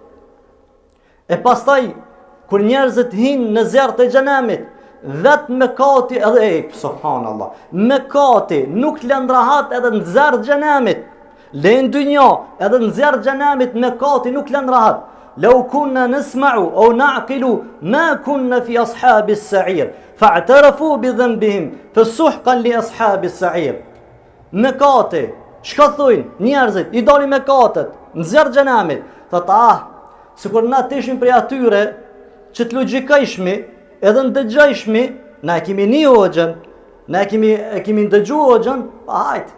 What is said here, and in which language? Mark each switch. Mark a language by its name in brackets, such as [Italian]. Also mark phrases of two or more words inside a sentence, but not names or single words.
[Albanian] E pastaj, kur njerëzit hinë në zjarë të xhenemit, vetë me kati edhe subhanallah, me kati nuk lënë rahat edhe në zjarë xhenemit, Len dynja, edhe në zjarë xhenamit me kati nuk lën rahat. [Arabic] لو كنا نسمع أو نعقل ما كنا في أصحاب السعير فاعترفوا بذنبهم فسحقا لأصحاب السعير. [Albanian] Me kati, çka thojnë njerëzit, i dalin me katët në zjarë xhenamit. Thot sikur na tishim prej atyre që të logjikojshmi, edhe ndëgjojshmi, na e kemi një hoxhën, na e kemi ndëgju hoxhën, hajt.